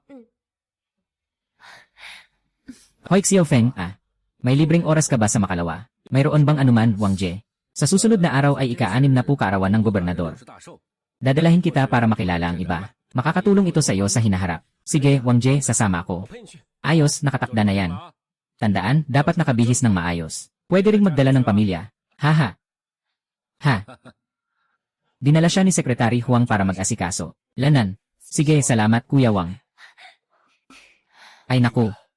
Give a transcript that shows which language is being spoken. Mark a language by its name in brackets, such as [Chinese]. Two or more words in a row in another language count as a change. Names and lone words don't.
[Filipino] Hoy Xiao Feng, may libreng oras ka ba sa Makalawa? Mayroon bang anuman, Wang Jie? Sa susunod na araw ay ika-6 na po kaarawan ng gobernador. [Chinese] 是大寿。 [Filipino] Dadalahin kita para makilala ang iba. Makakatulong ito sa iyo sa hinaharap. Sige, Wang Jie, sasama [Chinese] 我 [Filipino] ako. [Chinese] 陪你去。 [Filipino] Ayos, nakatakda na yan. Tandaan, dapat nakabihis ng maayos. Pwede ring magdala ng pamilya. Haha. Dinala siya ni Secretary Huang para mag-asikaso. Lanan. Sige, salamat Kuya Wang. Ay naku.